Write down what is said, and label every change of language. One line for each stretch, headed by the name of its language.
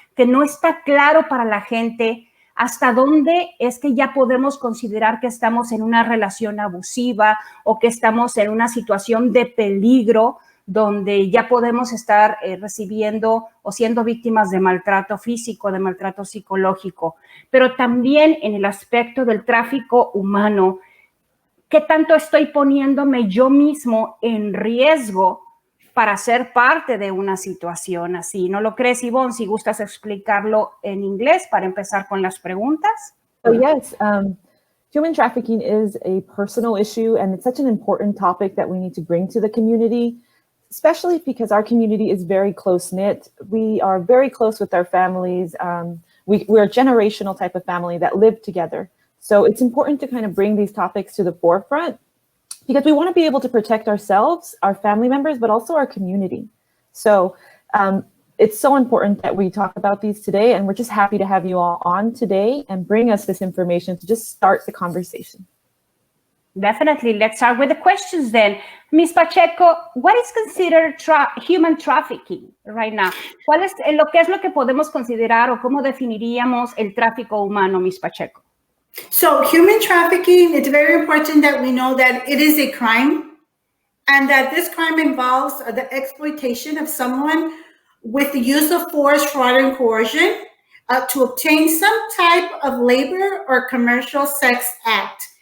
Spanish: que no está claro para la gente hasta dónde es que ya podemos considerar que estamos en una relación abusiva o que estamos en una situación de peligro, donde ya podemos estar recibiendo o siendo víctimas de maltrato físico, de maltrato psicológico, pero también en el aspecto del tráfico humano. ¿Qué tanto estoy poniéndome yo mismo en riesgo para ser parte de una situación así? ¿No lo crees, Evonne? Si gustas explicarlo en inglés para empezar con las preguntas.
English: So yes, human trafficking is a personal issue, and it's such an important topic that we need to bring to the community, especially because our community is very close-knit. We are very close with our families. We're a generational type of family that live together. So it's important to kind of bring these topics to the forefront because we want to be able to protect ourselves, our family members, but also our community. So it's so important that we talk about these today, and we're just happy to have you all on today and bring us this information to just start the conversation. Definitely. Let's start with the questions then. Ms. Pacheco, what is considered human trafficking right now?
Spanish: ¿Cuál es lo que podemos considerar o cómo definiríamos el tráfico humano, Ms. Pacheco?
English: So human trafficking, it's very important that we know that it is a crime and that this crime involves the exploitation of someone with the use of force, fraud, and coercion to obtain some type of labor or commercial sex act.